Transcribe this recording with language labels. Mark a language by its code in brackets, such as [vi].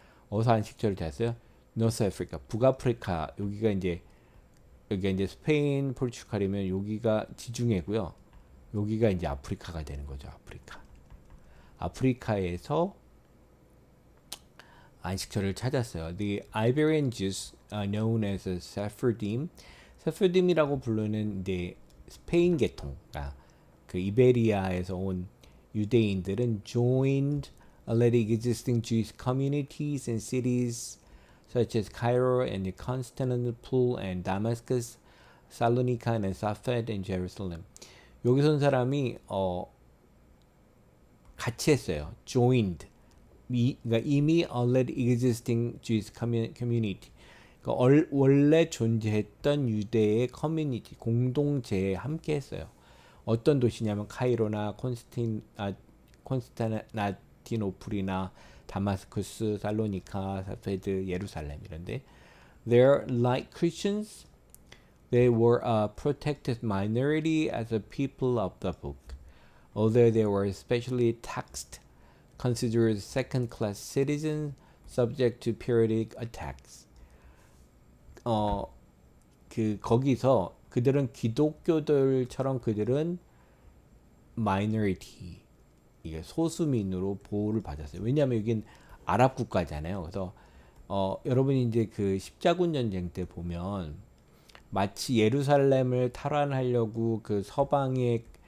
[ko] 어디서 안식처를 찾았어요? North Africa. 북아프리카. 여기가 이제 스페인, 포르투갈이면 여기가 지중해고요. 여기가 이제 아프리카가 되는 거죠. 아프리카. 아프리카에서 안식처를 찾았어요. [en] The Iberian Jews are known as Sephardim. [ko] 세프ард임이라고 부르는 이제 스페인 계통, 그 이베리아에서 온 유대인들은 [en] joined already existing Jewish communities and cities such as Cairo and Constantinople and Damascus, Salonika and Safed and Jerusalem. [ko] 여기서 온 사람이 같이 했어요. [en] joined. [ko] 그러니까 이미 [en] already existing Jewish community. [ko] 그러니까 원래 존재했던 유대의 커뮤니티, 공동체에 함께 했어요. 어떤 도시냐면 카이로나 콘스탄티노플이나 다마스쿠스, 살로니카, 사페드, 예루살렘 이런데 [en] They're like Christians. They were a protected minority as a people of the book. Although they were especially taxed, considered second-class citizens subject to periodic attacks. [ko] 거기서 그들은 기독교들처럼 그들은 마이너리티, 이게 소수민으로 보호를 받았어요. 왜냐하면 여긴 아랍 국가잖아요. 그래서 여러분이 이제 그 십자군 전쟁 때 보면 마치 예루살렘을 탈환하려고 그 서방의